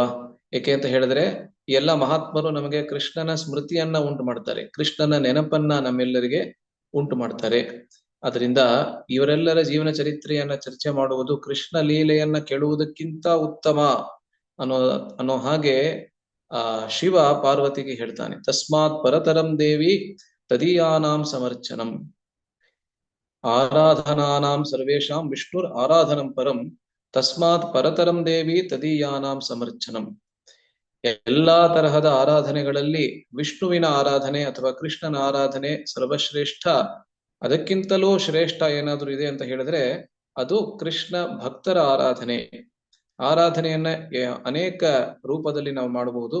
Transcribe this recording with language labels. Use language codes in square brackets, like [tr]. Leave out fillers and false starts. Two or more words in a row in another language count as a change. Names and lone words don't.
[kn] ಏಕೆ ಅಂತ ಹೇಳಿದ್ರೆ ಈ ಎಲ್ಲ ಮಹಾತ್ಮರು ನಮಗೆ ಕೃಷ್ಣನ ಸ್ಮೃತಿಯನ್ನ ಉಂಟು ಮಾಡ್ತಾರೆ, ಕೃಷ್ಣನ ನೆನಪನ್ನ ನಮ್ಮೆಲ್ಲರಿಗೆ ಉಂಟು ಮಾಡ್ತಾರೆ. ಅದರಿಂದ ಇವರೆಲ್ಲರ ಜೀವನ ಚರಿತ್ರೆಯನ್ನ ಚರ್ಚೆ ಮಾಡುವುದು ಕೃಷ್ಣ ಲೀಲೆಯನ್ನ ಕೇಳುವುದಕ್ಕಿಂತ ಉತ್ತಮ ಅನ್ನೋ ಹಾಗೆ ಶಿವ ಪಾರ್ವತಿಗೆ ಹೇಳ್ತಾನೆ, [sa] ತಸ್ಮಾತ್ ಪರತರಂ ದೇವಿ ತದೀಯಾನಾಂ ಸಮರ್ಚನಂ ಆರಾಧನಾನಾಂ ಸರ್ವೇಷಾಂ ವಿಷ್ಣುರ್ ಆರಾಧನಂ ಪರಂ ತಸ್ಮಾತ್ ಪರತರಂ ದೇವಿ ತದೀಯಾನಾಂ ಸಮರ್ಚನಂ. [kn] ಎಲ್ಲಾ ತರಹದ ಆರಾಧನೆಗಳಲ್ಲಿ ವಿಷ್ಣುವಿನ ಆರಾಧನೆ ಅಥವಾ ಕೃಷ್ಣನ ಆರಾಧನೆ ಸರ್ವಶ್ರೇಷ್ಠ. ಅದಕ್ಕಿಂತಲೂ ಶ್ರೇಷ್ಠ ಏನಾದ್ರೂ ಇದೆ ಅಂತ ಹೇಳಿದ್ರೆ ಅದು ಕೃಷ್ಣ ಭಕ್ತರ ಆರಾಧನೆಯನ್ನ ಅನೇಕ ರೂಪದಲ್ಲಿ ನಾವು ಮಾಡಬಹುದು.